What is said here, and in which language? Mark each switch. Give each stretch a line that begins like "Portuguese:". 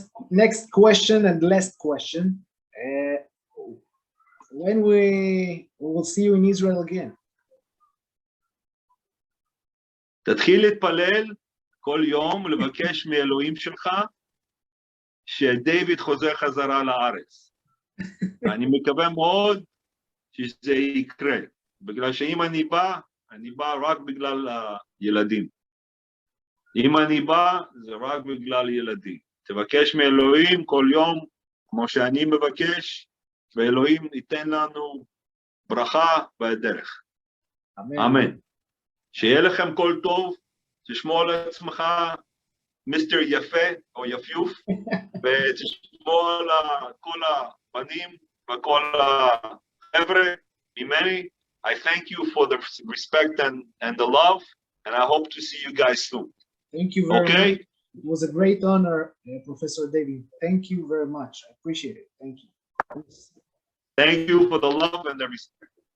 English: Next question and last question. When we will see you in Israel again?
Hebrew: תתחיל להתפלל כל יום לבקש מאלוהים שלך שדייוויד חוזר חזרה לארץ. אני מקווה מאוד שזה יקרה, בגלל שאם אני בא רק בגלל הילדים. אם אני בא, זה רק בגלל ילדים. תבקש מאלוהים כל יום, כמו שאני מבקש, ואלוהים ייתן לנו ברכה בדרך. אמן. שיהיה לכם כל טוב, תשמור על עצמך, מיסטר יפה או יפיוף, ותשמור על כל הבנים וכל החבר'ה ממני.
English: I thank you for the respect and the love, and I hope to see you guys soon. Thank you very much. It was a great honor, Professor David. Thank you very much. I appreciate it. Thank you. Thank you for the love and the respect.